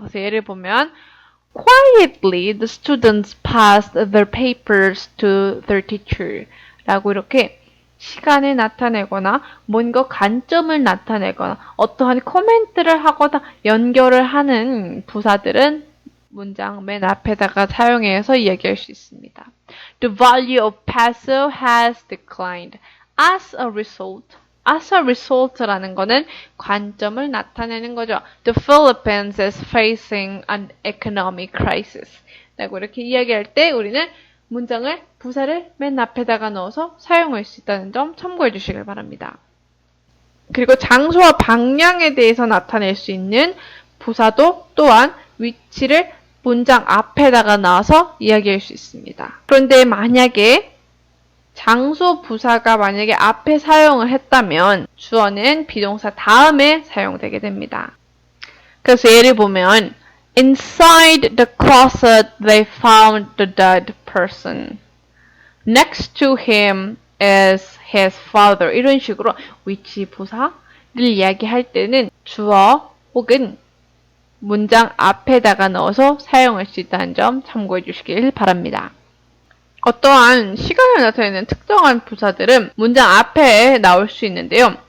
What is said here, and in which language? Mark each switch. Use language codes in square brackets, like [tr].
[ko] 그래서 예를 보면 [en] Quietly the students passed their papers to their teacher [ko] 라고 이렇게 시간을 나타내거나 뭔가 관점을 나타내거나 어떠한 코멘트를 하거나 연결을 하는 부사들은 문장 맨 앞에다가 사용해서 이야기할 수 있습니다. [en] The value of peso has declined. As a result [ko] 라는 거는 관점을 나타내는 거죠. [en] The Philippines is facing an economic crisis. [ko] 라고 이렇게 이야기할 때 우리는 문장을 부사를 맨 앞에다가 넣어서 사용할 수 있다는 점 참고해 주시길 바랍니다. 그리고 장소와 방향에 대해서 나타낼 수 있는 부사도 또한 위치를 문장 앞에다가 놔서 이야기할 수 있습니다. 그런데 만약에 장소 부사가 만약에 앞에 사용을 했다면 주어는 비동사 다음에 사용되게 됩니다. 그래서 예를 보면 [en] Inside the closet they found the dead person. Next to him is his father. [ko] 이런 식으로 위치 부사를 이야기할 때는 주어 혹은 문장 앞에다가 넣어서 사용할 수 있다는 점 참고해 주시길 바랍니다. 어떠한 시간을 나타내는 특정한 부사들은 문장 앞에 나올 수 있는데요.